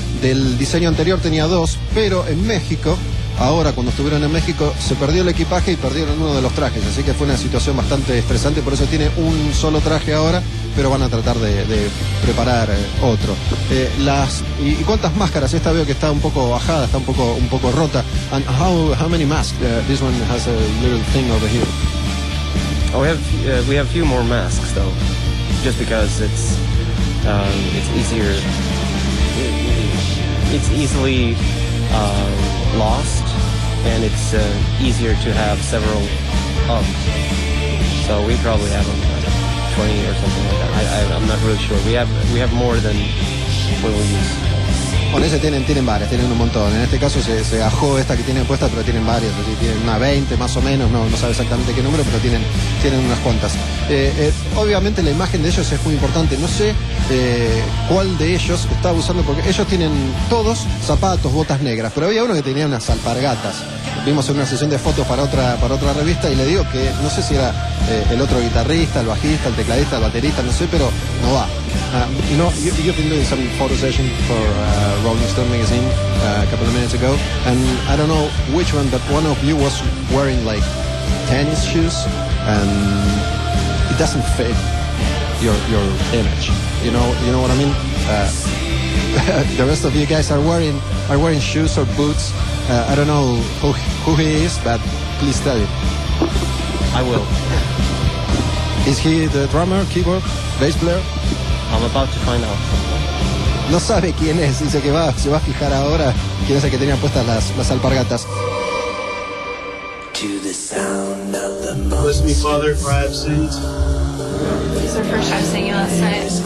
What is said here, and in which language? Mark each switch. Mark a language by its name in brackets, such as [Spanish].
[Spanish] Del diseño anterior tenía dos, pero en México, ahora cuando estuvieron en México, se perdió el equipaje y perdieron uno de los trajes. Así que fue una situación bastante estresante, por eso tiene un solo traje ahora, pero van a tratar de preparar otro. ¿Y cuántas máscaras? Esta veo que está un poco bajada, está un poco rota. [English] And how many masks? This one has a little thing over here. Oh, we have a few more masks, though, just because it's easier. It's easily lost, and it's easier to have several of. So we probably have like 20 or something like that. I'm not really sure. We have more than we will use. [Spanish] Bueno, ese tienen varias, tienen un montón. En este caso se ajó esta que tienen puesta, pero tienen varias. Así, tienen una 20 más o menos, no sabe exactamente qué número, pero tienen unas cuantas. Obviamente la imagen de ellos es muy importante. No sé cuál de ellos estaba usando, porque ellos tienen todos zapatos, botas negras, pero había uno que tenía unas alpargatas. Vimos en una sesión de fotos para otra revista y le digo que no sé si era el otro guitarrista, el bajista, el tecladista, el baterista, no sé, pero no va. [English] You've been doing some photo session for Rolling Stone magazine a couple of minutes ago, and I don't know which one, but one of you was wearing like tennis shoes, and it doesn't fit your image. You know what I mean? The rest of you guys are wearing shoes or boots. I don't know who he is, but please tell me. I will. Is he the drummer, keyboard, bass player? I'm about to find out. [Spanish] No sabe quién es, dice que se va a fijar ahora quién es el que tenía puestas las alpargatas. [English] To the sound of the most. Bless me, Father, for I have sinned. This is our first time singing last night.